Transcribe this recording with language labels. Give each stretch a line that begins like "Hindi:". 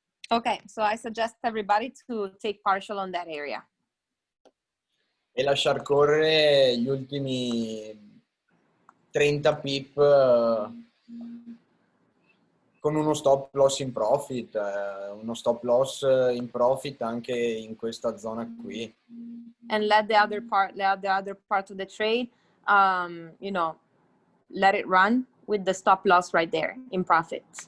English: Okay, so I suggest everybody to take partial on that area.
Italian: E lasciar correre gli ultimi 30 pip con uno stop loss in profit, uno stop loss in profit anche in questa zona qui.
English: And let the other part of the trade, you know, let it run with the stop loss right there in profit.